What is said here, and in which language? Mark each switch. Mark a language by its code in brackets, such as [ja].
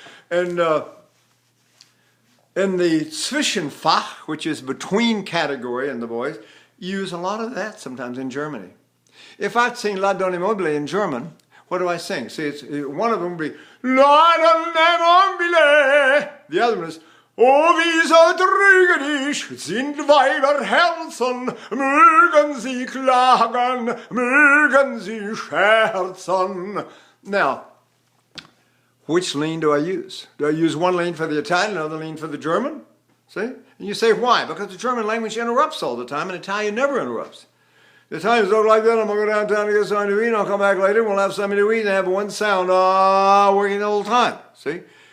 [en] And in the Zwischenfach, which is between category in the voice, you use a lot of that sometimes in Germany. If I sing La Donna Mobile in German, what do I sing? See, one of them would be La Donna Mobile. [de] The other one is O wie so trügerisch sind Weiberherzen, mögen sie klagen, mögen sie scherzen. [en] Now, which lean do I use? Do I use one lean for the Italian, another lean for the German? See? And you say, why? Because the German language interrupts all the time, and Italian never interrupts. The Italians don't like that. I'm going to go downtown to get something to eat, and I'll come back later, and we'll have something to eat, and have one sound working the whole time. See?